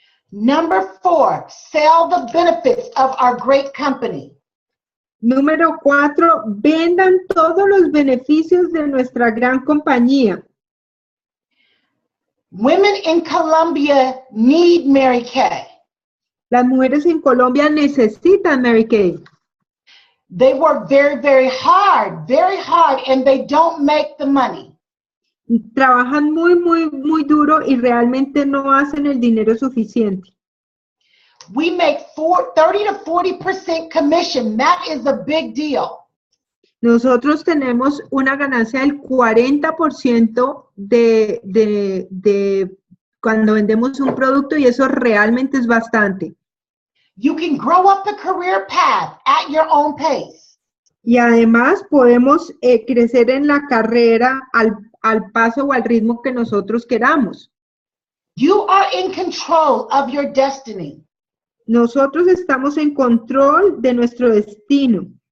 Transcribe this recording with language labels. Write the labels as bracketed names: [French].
[English] Number 4, sell the benefits of our great company. [Spanish] Número 4, vendan todos los beneficios de nuestra gran compañía. [English] Women in Colombia need Mary Kay. [Spanish] Las mujeres en Colombia necesitan Mary Kay. [English] They work very, very hard, and they don't make the money. [Spanish] Trabajan muy duro y realmente no hacen el dinero suficiente. [English] We make 30 to 40% commission. That is a big deal. [Spanish] Nosotros tenemos una ganancia del 40% de cuando vendemos un producto y eso realmente es bastante. [English] You can grow up the career path at your own pace. [Spanish] Y además podemos crecer en la carrera al paso o al ritmo que nosotros queramos. [English] You are in control of your destiny. [Spanish] Nosotros estamos en control de nuestro destino.